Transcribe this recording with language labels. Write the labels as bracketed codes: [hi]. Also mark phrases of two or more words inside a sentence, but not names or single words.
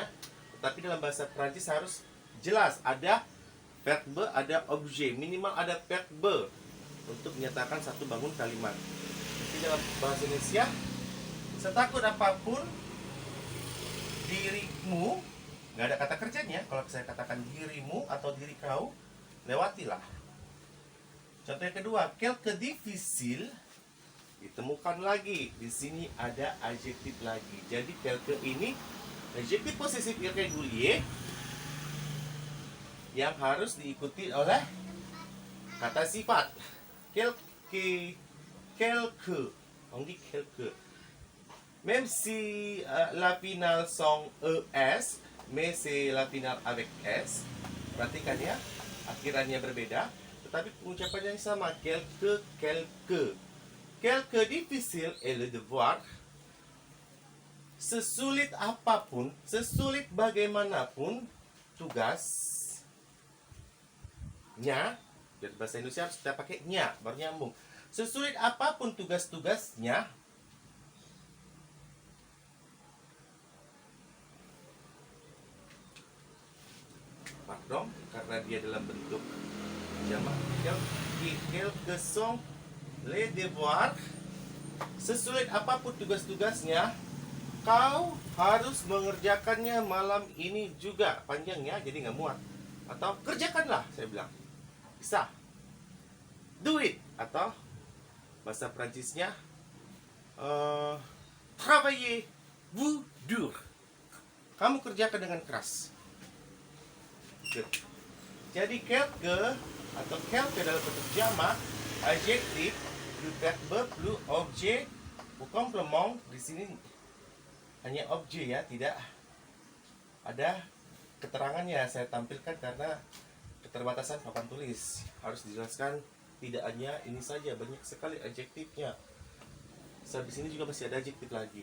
[id] Tetapi dalam bahasa Prancis harus jelas ada verbe, ada objet, minimal ada verbe untuk menyatakan satu bangun kalimat. Jadi dalam bahasa Indonesia, setakut apapun dirimu, nggak ada kata kerjanya. Kalau saya katakan dirimu atau diri kau, lewatilah. Contoh yang kedua, [fr] quelque difficile, [id] ditemukan lagi. Di sini ada adjektif lagi. Jadi quelque ini adjektif posesif irregulier yang harus diikuti oleh kata sifat. [fr] Quelque, on dit quelque. Même si la finale sont ES, mais c'est la finale avec S. [id] Perhatikan ya. akhirannya berbeda, tetapi pengucapannya yang sama. [fr] Quelque, quelque. Quelque difficile est le devoir. [id] Sesulit apapun, sesulit bagaimanapun tugasnya. Biar bahasa Indonesia harus kita pakai nya, baru nyambung. Sesulit apapun tugas-tugasnya, pardon, karena dia dalam bentuk jamak, [fr] quelque sont les devoirs. [id] Sesulit apapun tugas-tugasnya, kau harus mengerjakannya malam ini juga. Panjangnya jadi nggak muat. Atau kerjakanlah, saya bilang. Bisa. [en] Do it. [id] Atau bahasa Prancisnya [fr] travaillez vous dur. [id] Kamu kerjakan dengan keras. Good. Jadi quelque atau quelque dalam bentuk jamak, adjektif, [fr] plus verbe, plus objet, complement. [id] Di sini hanya objek ya, tidak ada keterangannya. Saya tampilkan karena keterbatasan papan tulis. Harus dijelaskan, tidak hanya ini saja, banyak sekali adjektifnya. Di sini juga masih ada adjektif lagi.